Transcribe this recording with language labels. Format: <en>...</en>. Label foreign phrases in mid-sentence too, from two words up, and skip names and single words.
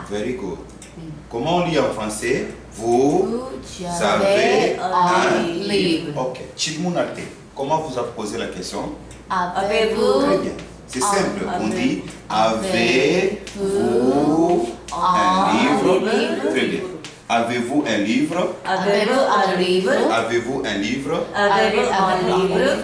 <en>Very good.</en> <fr>Comment on lit en français? Vous Tu avez avais un livre.</fr> <ko>Ok. 질문할 때,</ko> <fr>comment vous avez posé la question? Très Avez-vous bien. C'est simple. On avez- dit avez-vous un livre? Très bien. Avez-vous un livre? Avez-vous un livre? Avez-vous un livre? Avez-vous un livre?</fr>